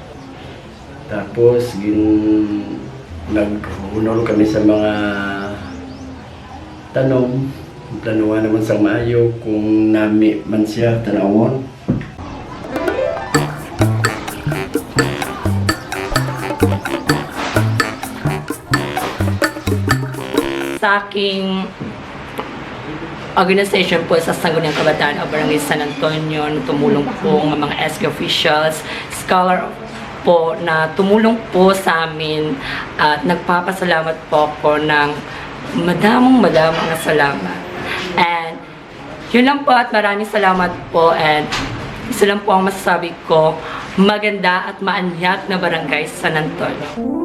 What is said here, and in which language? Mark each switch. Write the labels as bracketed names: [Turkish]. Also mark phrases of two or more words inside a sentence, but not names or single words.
[Hiligaynon] Tapos naghunol kami sa mga tanom. Planuhan naman sa maayo kung nami man siya tanawon. [Filipino] Sa aking organization po sa Sangguniang Kabataan o Barangay San Antonio, tumulong po ng mga SK officials, scholar po na tumulong po sa amin at nagpapasalamat po ako ng madamong na salamat. And yun lang po at maraming salamat po, and isa lang po ang masasabi ko, maganda at maanyag na Barangay San Antonio.